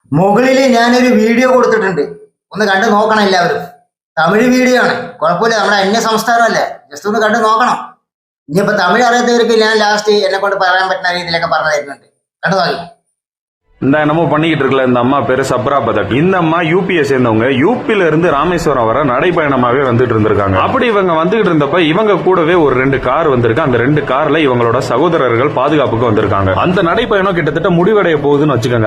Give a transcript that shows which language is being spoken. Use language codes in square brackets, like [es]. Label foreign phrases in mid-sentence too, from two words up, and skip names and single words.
[ml] മുകളിൽ ഞാനൊരു വീഡിയോ കൊടുത്തിട്ടുണ്ട്, ഒന്ന് കണ്ടു നോക്കണം എല്ലാവരും. തമിഴ് വീഡിയോ ആണ്, കുഴപ്പമില്ല, നമ്മുടെ അന്യ സംസ്ഥാനമല്ലേ, ജസ്റ്റ് ഒന്ന് കണ്ടു നോക്കണം. ഇനിയിപ്പോ തമിഴ് അറിയാത്തവർക്ക് ഞാൻ ലാസ്റ്റ് എന്നെ കൊണ്ട് പറയാൻ പറ്റുന്ന രീതിയിലൊക്കെ പറഞ്ഞു തരുന്നുണ്ട്, കണ്ടു നോക്കി. [ta] இந்த என்னமோ பண்ணிக்கிட்டு இருக்கல இந்த அம்மா பேரு சப்ரா பதக். இந்த அம்மா யூபியை சேர்ந்தவங்க. யூபில இருந்து ராமேஸ்வரம் வர நடைபயணமாவே வந்துட்டு இருந்திருக்காங்க. அப்படி இவங்க வந்துகிட்டு இருந்தப்ப இவங்க கூடவே ஒரு 2 கார் வந்திருக்கு. அந்த 2 கார்ல இவங்களோட சகோதரர்கள் பாதுகாப்புக்கு வந்திருக்காங்க. அந்த நடைபயணம் கிட்டத்தட்ட முடிவடைய போகுதுன்னு வச்சுக்கோங்க.